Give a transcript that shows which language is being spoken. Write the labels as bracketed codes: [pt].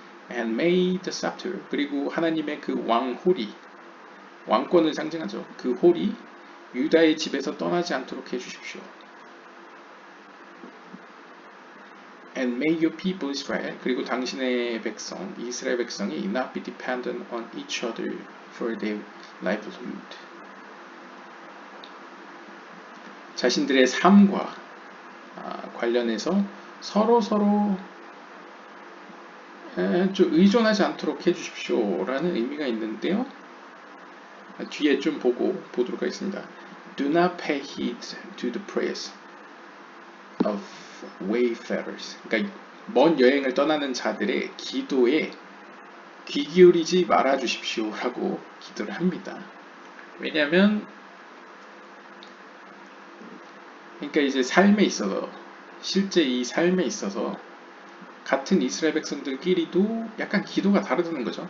[en] And may the scepter, [ko] 그리고 하나님의 그 왕홀이, 왕권을 상징하죠. 그 홀이 유다의 집에서 떠나지 않도록 해주십시오. [en] And may your people Israel, [ko] 그리고 당신의 백성, 이스라엘 백성이 [en] not be dependent on each other for their livelihood. [ko] 자신들의 삶과 관련해서 서로 좀 의존하지 않도록 해주십시오 라는 의미가 있는데요. 뒤에 좀 보도록 하겠습니다. [en] Do not pay heed to the prayers of wayfarers. [ko] 그러니까 먼 여행을 떠나는 자들의 기도에 귀 기울이지 말아 주십시오 라고 기도를 합니다. 왜냐하면 그러니까 이제 삶에 있어서, 실제 이 삶에 있어서 같은 이스라엘 백성들끼리도 약간 기도가 다르다는 거죠.